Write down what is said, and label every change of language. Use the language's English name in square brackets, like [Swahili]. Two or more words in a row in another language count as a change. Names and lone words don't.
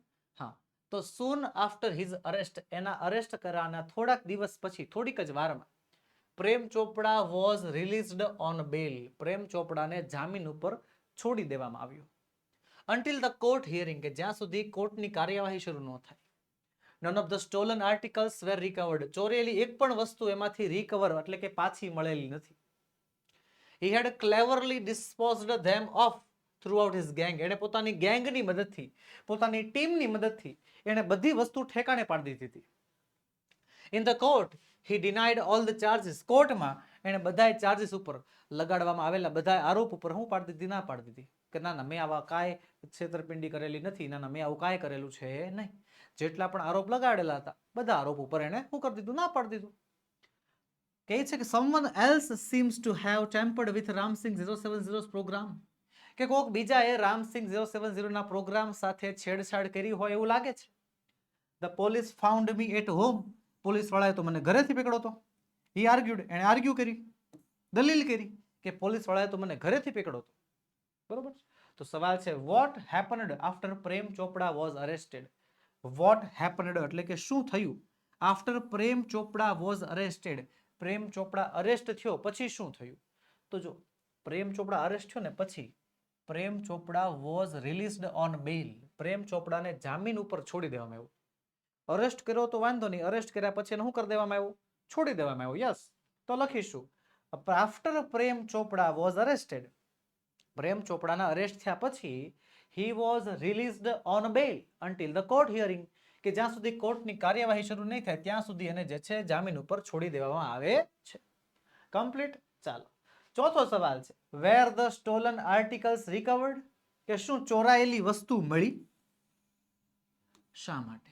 [Gujarati] હા, તો [English] soon after his arrest, [Gujarati] એના અરેસ્ટ કરાના થોડાક દિવસ પછી, થોડીક જ વારમાં, પ્રેમ ચોપડા [English] was released on bail. [Gujarati] પ્રેમ ચોપડાને જામીન ઉપર છોડી દેવામાં આવ્યો. [English] until the court hearing, [Gujarati] કે જ્યાં સુધી કોર્ટની કાર્યવાહી શરૂ ન થાય. [English] none of the stolen articles were recovered. [Gujarati] ચોરેલી એક પણ વસ્તુ એમાંથી રિકવર એટલે કે પાછી મળેલી નથી. [English] He had cleverly disposed them of throughout his gang. [Gujarati] એને પોતાની ગેંગની મદદથી, પોતાની ટીમની મદદથી એને બધી વસ્તુ ઠેકાણે પાડી દીધી હતી. [English] In the court he denied all the charges. [Gujarati] કોર્ટમાં એને બધા ચાર્જીસ ઉપર લગાડવામાં આવેલા બધા આરોપ ઉપર હું પાડી દીધી? ના પાડી દીધી કે ના મેં આવા કાંઈ છેતરપિંડી કરેલી નથી, ના મેં આવું કાંઈ કરેલું છે નહીં. જેટલા પણ આરોપ લગાડેલા હતા બધા આરોપ ઉપર એને શું કરી દીધું? ના પાડી દીધું. કહે છે કે [English] someone else seems to have tampered with Ramsing 070's program. [Gujarati] કે કોક બીજાએ રામસિંગ 070 ના પ્રોગ્રામ સાથે છેડછાડ કરી હોય એવું લાગે છે. [English] The police found me at home. [Gujarati] પોલીસ વાળાએ તો મને ઘરેથી પકડ્યો હતો. [English] He argued, [Gujarati] એણે આર્ગ્યુ કરી, દલીલ કરી કે પોલીસ વાળાએ તો મને ઘરેથી પકડ્યો હતો. બરોબર. તો સવાલ છે [English] what happened after પ્રેમ ચોપડા was arrested. what happened [Gujarati] એટલે કે શું થયું [English] after પ્રેમ ચોપડા was arrested. [Gujarati] પ્રેમ ચોપડા અરેસ્ટ થયો પછી શું થયું? તો જો પ્રેમ ચોપડા અરેસ્ટ થયો ને પછી પ્રેમ ચોપડા [English] was released on bail. [Gujarati] પ્રેમ ચોપડાને જામીન ઉપર છોડી દેવામાં આવ્યું. અરેસ્ટ કર્યો તો વાંધો નહીં, અરેસ્ટ કર્યા પછી એને શું કરી દેવામાં આવ્યું? છોડી દેવામાં આવ્યું. [English] યસ, [Gujarati] તો લખીશું [English] after Prem Chopra was arrested. [Gujarati] પ્રેમ ચોપડાના અરેસ્ટ થયા પછી [English] he was released on bail until the court hearing. [Gujarati] કે જ્યાં સુધી કોર્ટની કાર્યવાહી શરૂ નહીં થાય ત્યાં સુધી એને જે છે જામીન ઉપર છોડી દેવામાં આવે છે. કમ્પ્લીટ. ચાલો ચોથો સવાલ છે [English] were the stolen articles recovered. [Gujarati] કે શું ચોરાયેલી વસ્તુ મળી? શા માટે?